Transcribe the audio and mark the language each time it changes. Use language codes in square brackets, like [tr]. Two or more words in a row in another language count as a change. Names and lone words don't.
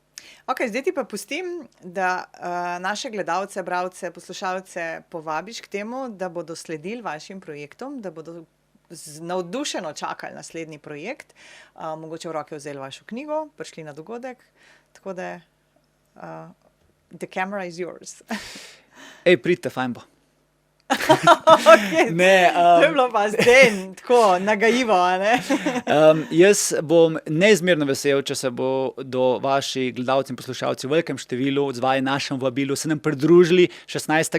[sl] Ok, zdaj ti pa pustim, da naše gledalce, bralce, poslušalce povabiš k temu, da bodo sledili vašim projektom, da bodo navdušeno čakali naslednji projekt, mogoče v roke vzeli vašo knjigo, prišli na dogodek, tako da [en] the camera is yours. [sl] Ej, pridite, fajn bo. Okay. Ne, to je bilo pa zdaj tako nagajivo, a ne? Jaz bom neizmerno vesel, če se bo do vaši gledalci in poslušalci v velikem številu odzvali našem vabilu, se nam pridružili 16.